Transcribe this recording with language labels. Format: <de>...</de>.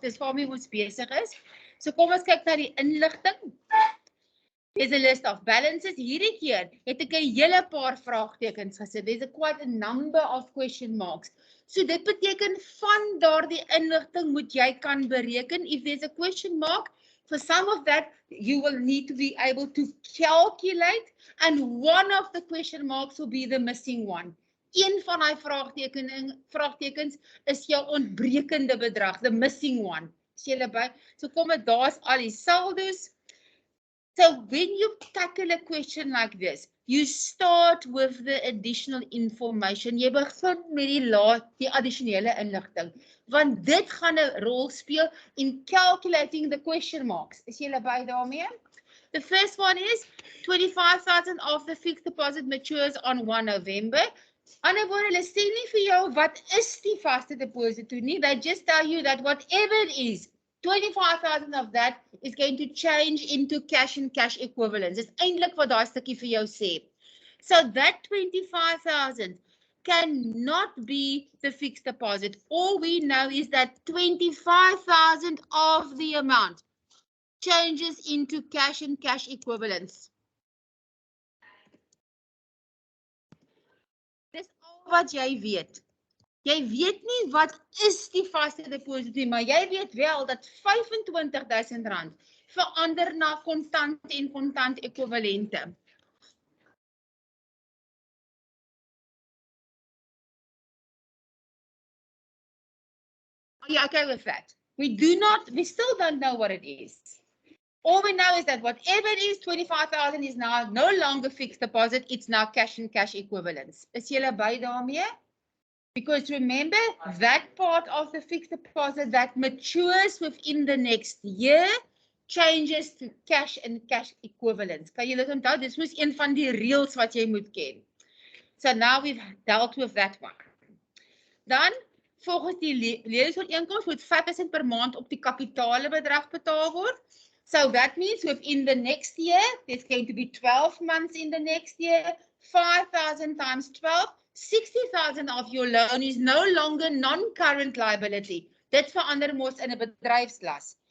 <af>Dis waarmee ons besig is. So kom ons kyk na die inligting.</af> <en>There's a list of balances.</en> <af>Hierdie keer het ek 'n hele paar vraagtekens gesit.</af> <en>There's quite a number of question marks.</en> <af>So dit beteken van daardie inligting moet jy kan bereken.</af> <en>If there's a question mark, for some of that you will need to be able to calculate, and one of the question marks will be the missing one.</en> <af>Een van die vraagtekens is jou ontbrekende bedrag,</af> <en>the missing one.</en> <af>Is julle by? So kom dit, daar's al die saldos.</af> <en>So when you tackle a question like this, you start with the additional information.</en> <af>Jy begin met die addisionele inligting, want dit gaan 'n rol speel in</af> <en>calculating the question marks.</en> <af>Is julle by daarmee?</af> <en>The first one is 25,000 of the fixed deposit matures on 1 November.</en> <af>Ander woorde, hulle sê nie vir jou wat is die vaste deposito nie.</af> <en>They just tell you that whatever it is, 25,000 of that is going to change into cash and cash equivalents.</en> <af>Dis eintlik wat daai stukkie vir jou sê.</af> <en>So that 25,000 cannot be the fixed deposit. All we know is that 25,000 of the amount changes into cash and cash equivalents.</en> <af>Dis al wat jy weet. Jy weet nie wat is die vaste deposito nie, maar jy weet wel dat R25,000 verander na kontant en kontant ekwivalente.</af> <en>Are you okay with that? We still don't know what it is. All we know is that whatever it is, 25,000 is now no longer fixed deposit, it's now cash and cash equivalents.</en> <af>Is julle by daarmee?</af> <en>Because remember, that part of the fixed deposit that matures within the next year changes to cash and cash equivalents.</en> <af>Kan jy dit onthou? Dis mos een van die reëls wat jy moet ken.</af> <en>So now we've dealt with that one.</en> <af>Dan, volgens die leningsooreenkoms moet 5% per maand op die kapitale bedrag betaal word.</af> <en>So that means within the next year, there's going to be 12 months in the next year, 5,000 times 12, 60,000 of your loan is no longer non-current liability.</en> <af>Dit verander mos in 'n bedryfslas.</af>